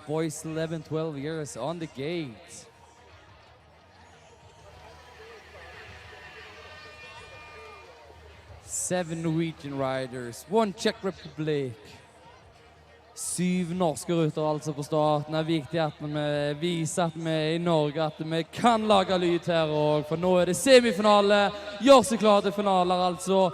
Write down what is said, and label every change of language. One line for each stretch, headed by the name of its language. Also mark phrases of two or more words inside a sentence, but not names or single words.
English: Boys 11-12 years on the gate. Seven Norwegian riders, one Czech Republic.
Norwegian: 7 norske ruter altså på starten. Det er viktig at vi viser at vi i Norge at vi kan lage lyd her også. For nå er det semifinale. Gjør seg klar til finaler altså.